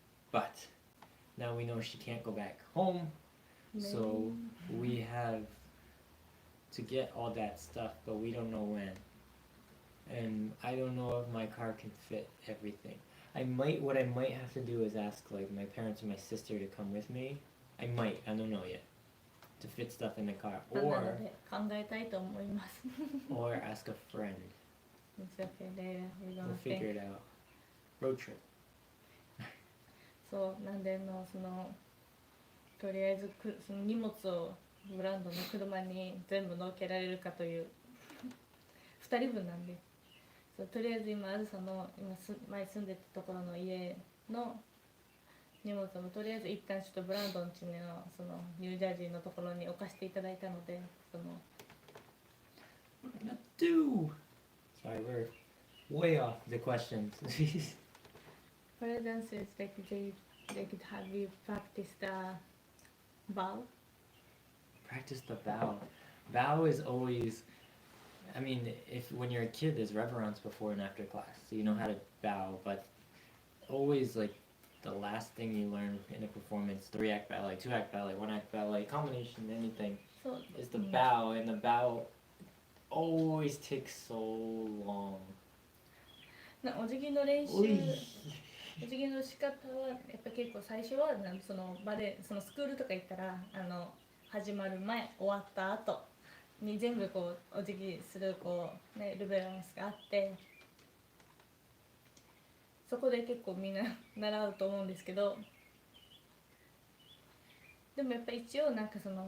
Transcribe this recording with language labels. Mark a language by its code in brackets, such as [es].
[en] But now we know she can't go back home, so we have to get all that stuff, but we don't know when. And I don't know if my car can fit everything. What I might have to do is ask like my parents or my sister to come with me. I don't know yet. To fit stuff in the car, [ja] なので考えたいと思います。 [en] or ask a friend. It's okay, later. We're We'll gonna figure it out. Road trip. [ja] そうなんでとりあえずその荷物をブランドの車に全部乗っけられるかという2人分なんでそうとりあえず今あずさの前住んでたところの家の荷物もとりあえず一旦ちょっとブランドン家のそのニュージャージーのところに置かせていただいたので [en] What am I gonna do? Sorry, we're way off the questions. For instance, it's like have you practiced the bow? Practice the bow. Bow is always, I mean, when you're a kid, there's reverence before and after class, so you know how to bow. But always like the last thing you learn in a performance, 3-act ballet, 2-act ballet, 1-act ballet, combination, anything, is the bow, and the bow always takes so long. [ja] お辞儀の練習お辞儀の仕方はやっぱ結構最初はそのスクールとか行ったら始まる前終わった後に全部こうお辞儀するルベランスがあってそこで結構みんな習うと思うんですけどでもやっぱ一応なんか